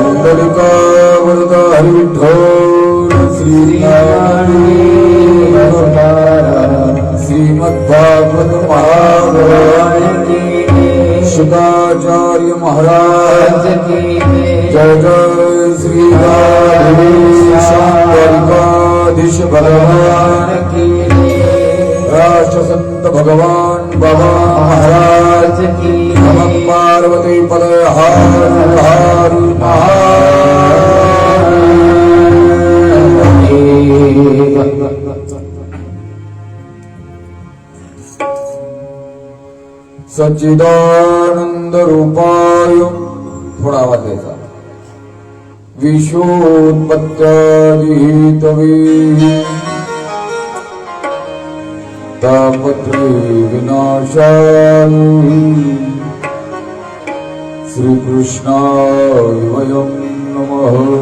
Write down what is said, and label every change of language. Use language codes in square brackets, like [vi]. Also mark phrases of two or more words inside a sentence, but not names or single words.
[hi] पुंडलिका वरद हरि विठ्ठल श्री श्रीमद्भागवत महापुराण शुकाचार्य महाराज की जय जय श्री राधेश्यामद्वारिकाधीश भगवान की राष्ट्रसंत भगवान बाबा महाराज की [sa] नमः पार्वती पदे हर हर महादेव। सच्चिदानंद रूपाय [mr] थोडा आवाज द्यायचा [sa] विश्वोत्पत्त्यादिहेतवे तापत्रे विनाशाय श्रीकृष्णाय वयं नमः।